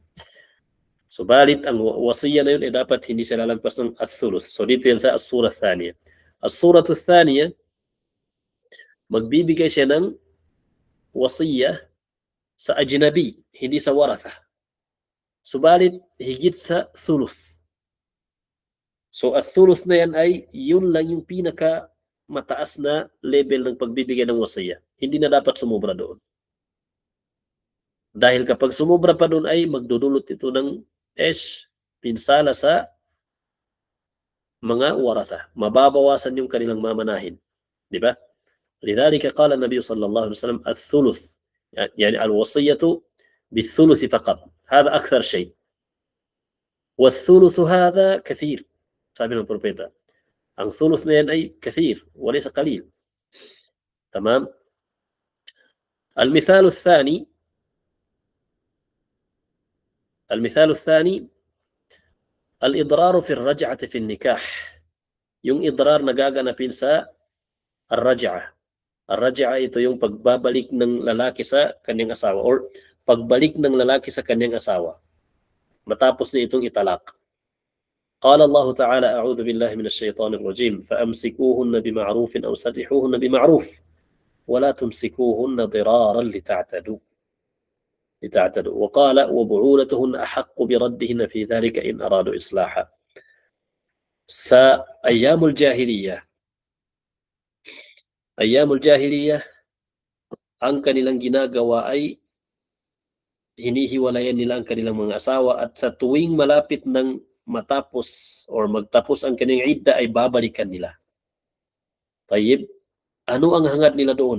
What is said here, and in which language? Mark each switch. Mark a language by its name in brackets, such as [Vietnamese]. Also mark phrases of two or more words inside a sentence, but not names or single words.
[Filipino] Subalit ang wasiyah na yun ay dapat hindi siya lalagpas ng ath-thuluth. So dito yan sa [Arabic] الصورة الثانية. الصورة الثانية, [Filipino] magbibigay siya ng wasiyah sa ajnabi, hindi sa waratha. Subalit higit sa thuluth. So ath-thuluth na yan ay yun lang yung pinaka mataas na level ng pagbibigay ng wasiyah. Hindi na dapat sumubra doon. Dahil kapag sumubra pa doon ay magdudulot ito ng pinsala sa mga waratha. Mababawasan yung kanilang mamanahin. Di ba? [Arabic] لذلك قال النبي صلى الله عليه وسلم الثلث يعني الوصية بالثلث فقط، هذا أكثر شيء، والثلث هذا كثير. [Filipino] sabi ng propeta, ang thuluth na yan ay [Arabic] كثير وليس قليل. تمام. المثال الثاني الإضرار في الرجعة في النكاح. [Filipino] Yung idrar nagaganapin sa الرجعة. الرجعة ito yung pagbabalik ng lalaki sa kanyang asawa or pagbalik ng lalaki sa kanyang asawa matapos na itong italak. [Arabic] قال الله تعالى أعوذ بالله من الشيطان الرجيم فأمسكوهن بمعروف أو سرحوهن بمعروف ولا تمسكوهن ضرارا لتعتدوا. وقال وبعولتهن أحق بردهن في ذلك إن أرادوا إصلاحا. أيام الجاهلية [Filipino] ang kanilang ginagawa ay hinihiwalayan nila ang kanilang mga asawa at sa tuwing malapit ng matapos or magtapos ang kanilang idda ay babalikan nila. Tayyib, ano ang hangad nila doon?